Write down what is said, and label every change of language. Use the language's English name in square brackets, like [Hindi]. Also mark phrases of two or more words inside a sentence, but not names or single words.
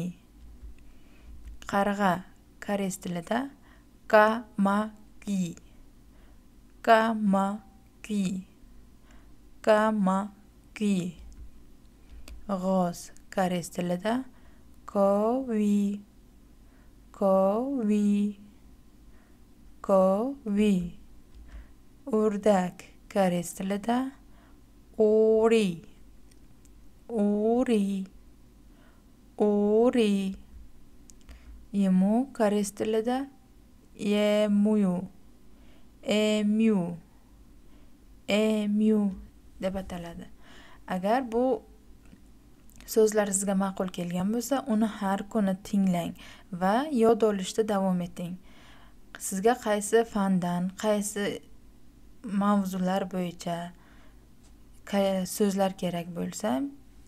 [Uzbek] Qarg'a koreys tilida [Korean] 까마귀, 까마귀, 까마귀. [Uzbek] G'oz koreys tilida [Korean] 거위, 거위, 거위. [Uzbek] O'rdak koreys tilida [Korean] 오리, 오리, 오리. [Uzbek] Emu koreys tilida [Korean] 에뮤, 에뮤, 에뮤 [Uzbek] deb ataladi. Agar bu so'zlar sizga ma'qul kelgan bo'lsa, uni har kuni tinglang va yod olishda davom eting. Sizga qaysi fandan, qaysi mavzular bo'yicha so'zlar kerak bo'lsa,